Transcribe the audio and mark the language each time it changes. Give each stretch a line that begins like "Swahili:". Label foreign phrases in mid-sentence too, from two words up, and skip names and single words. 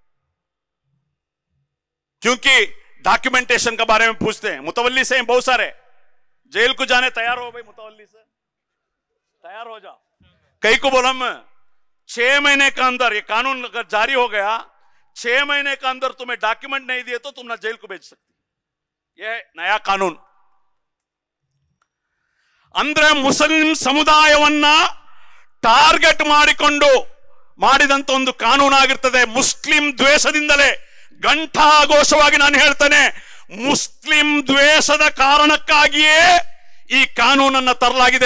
Hindi: क्योंकि डॉक्यूमेंटेशन के बारे में पूछते हैं, मुतवल्ली से बहुत सारे जेल को जाने तैयार हो भाई, मुतवल्ली से तैयार हो जा। कई को बोला मैं 6 महीने के अंदर, ये कानून अगर जारी हो गया 6 महीने के अंदर तुम्हें डॉक्यूमेंट नहीं दिए तो तुम ना जेल को भेज सकते। यह नया कानून
Kannada: ಅಂದ್ರೆ ಮುಸ್ಲಿಂ ಸಮುದಾಯವನ್ನ ಟಾರ್ಗೆಟ್ ಮಾಡಿಕೊಂಡು ಮಾಡಿದಂತ ಒಂದು ಕಾನೂನಾಗಿರ್ತದೆ। ಮುಸ್ಲಿಂ ದ್ವೇಷದಿಂದಲೇ ಘಂಟಾಘೋಷವಾಗಿ ನಾನು ಹೇಳ್ತೇನೆ, ಮುಸ್ಲಿಂ ದ್ವೇಷದ ಕಾರಣಕ್ಕಾಗಿಯೇ ಈ ಕಾನೂನನ್ನ ತರಲಾಗಿದೆ।